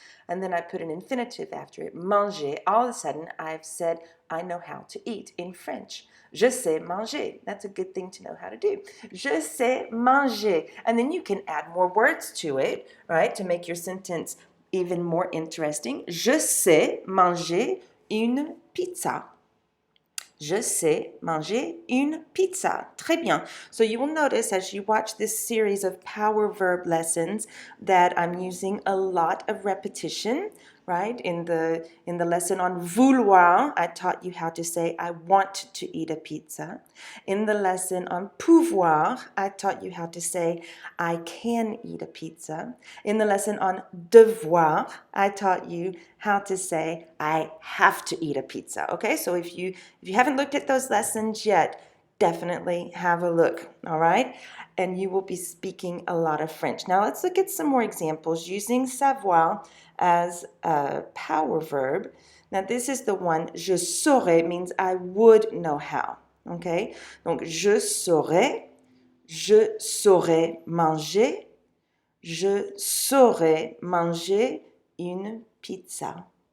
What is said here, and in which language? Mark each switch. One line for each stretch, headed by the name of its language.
English: And then I put an infinitive after it, manger, all of a sudden I've said I know how to eat in French.
French: Je sais manger.
English: That's a good thing to know how to do. Je sais manger. And then you can add more words to it, right, to make your sentence even more interesting.
French: Je sais manger une pizza. Je sais manger une pizza. Très bien.
English: So you will notice as you watch this series of power verb lessons that I'm using a lot of repetition, right? In the lesson on vouloir, I taught you how to say I want to eat a pizza. In the lesson on pouvoir, I taught you how to say I can eat a pizza. In the lesson on devoir, I taught you how to say I have to eat a pizza. Okay? So if you haven't looked at those lessons yet, definitely have a look, all right? And you will be speaking a lot of French. Now let's look at some more examples using savoir as a power verb. Now this is the one,
French: je saurais
English: means I would know how, okay?
French: Donc je saurais manger, je saurais manger une pizza.